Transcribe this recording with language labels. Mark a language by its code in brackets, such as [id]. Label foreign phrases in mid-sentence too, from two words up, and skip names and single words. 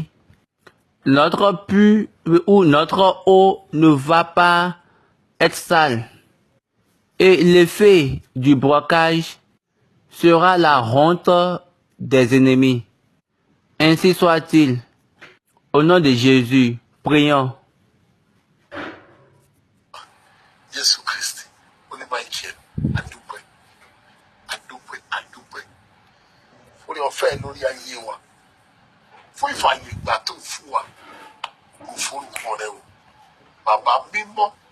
[fr] Notre puits ou notre eau ne va pas être sale. Et l'effet du blocage sera la honte des ennemis. Ainsi soit-il. Au nom de Jésus, prions. [yo] Jésù Kristi, onímọ̀ ìjẹ́, àdúpẹ́, àdúpẹ́, àdúpẹ́. Orí ọ̀fẹ́ lórí ayé wa. Fún ìfàyè ìgbà tó fún wa. Kò forúkọ rẹ o. Bàbá mímọ́.